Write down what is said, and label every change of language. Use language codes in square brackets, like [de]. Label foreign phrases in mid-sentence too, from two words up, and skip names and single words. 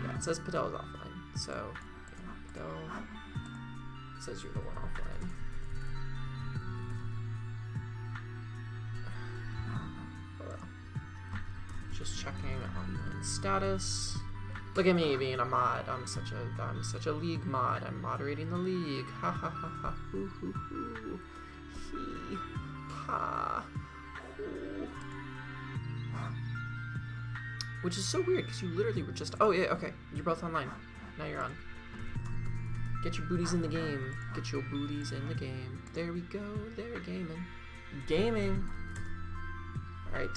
[en] Yeah, it says Fidel is offline. So, yeah, Fidel says you're the one offline. Hello. Just checking online status. Look at me being a mod. I'm such a league mod. I'm moderating the league. Ha ha ha ha. Hoo hoo hoo. He ha. Hoo. Which is so weird because you literally were just. Oh yeah, okay. You're both online. Now you're on. Get your booties in the game. Get your booties in the game. There we go. They're gaming. Gaming. All right.